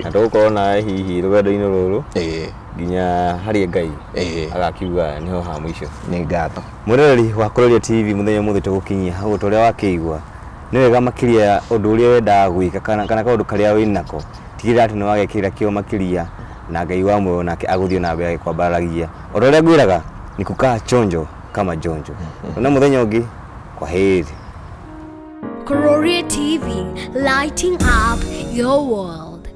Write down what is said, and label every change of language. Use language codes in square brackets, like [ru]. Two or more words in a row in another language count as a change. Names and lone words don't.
[ki] Na tũgũkorwo na hihi rũgendo-inĩ rũrũ nginya harĩa Ngai agakiuga nĩho ha mũico. Nĩ ngatho. Mwĩroreri wa Kururia TV mũthenya mũthĩ tũgũkinyia hau ũrĩa wakĩigua nĩ wega makĩria ũndũ ũrĩa wendaga gwĩka kana kaũndũ karĩa wĩnako, tigĩrĩra atĩ nĩ wagekĩra kĩo makĩria na Ngai wa muoyo nake agũthiĩ na mbere kwambaragia. Ũndũ ũrĩa ngwĩraga [sw] ni kukaa chonjo kama jonjo. [ki] Na mũthenya ũngĩ, [sw] kwa heri. [ki] Kururia TV, [en] lighting up your world.